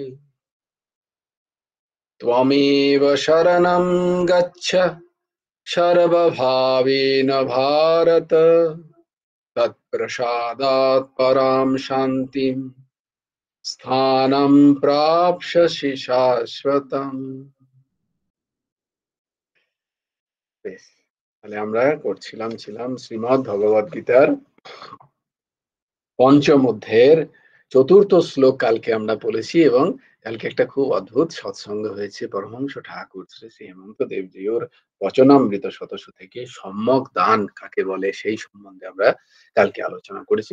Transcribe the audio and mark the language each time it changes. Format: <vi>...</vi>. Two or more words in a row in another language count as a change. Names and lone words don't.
<sa>त्वमेव शरणं गच्छ सर्वभावेन भारत, तत्प्रसादात् परां शान्तिं स्थानं प्राप्स्यसि शाश्वतम्।</sa> <bn>বেশ, তাহলে আমরা ছিলাম শ্রীমদ্ ভগবদ গীতার পঞ্চম অধ্যায়ের চতুর্থ শ্লোক কালকে আমরা পড়েছি, এবং কালকে একটা খুব অদ্ভুত সৎসঙ্গ হয়েছে। পরমহংস ঠাকুর শ্রী শ্রী হেমন্ত দেবজিওর বচনামৃত শতসু থেকে সম্যক দান কাকে বলে সেই সম্বন্ধে আমরা কালকে আলোচনা করেছি।</bn>